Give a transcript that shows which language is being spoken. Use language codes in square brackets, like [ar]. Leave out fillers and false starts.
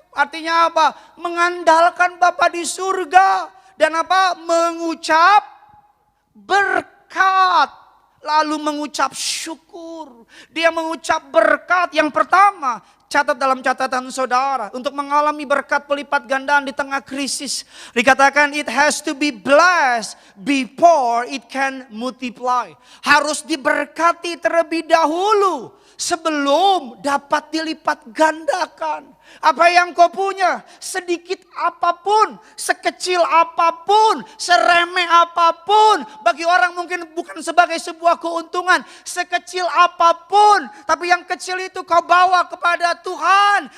[id] Artinya apa? Mengandalkan Bapa di surga. Dan apa? Mengucap berkat. Lalu mengucap syukur. Dia mengucap berkat yang pertama. Catat dalam catatan saudara. Untuk mengalami berkat pelipat gandaan di tengah krisis. [en] Dikatakan it has to be blessed before it can multiply. [id] Harus diberkati terlebih dahulu. Sebelum dapat dilipat gandakan. Apa yang kau punya, sedikit apapun, sekecil apapun, seremeh apapun. Bagi orang mungkin bukan sebagai sebuah keuntungan. Sekecil apapun, tapi yang kecil itu kau bawa kepada Tuhan.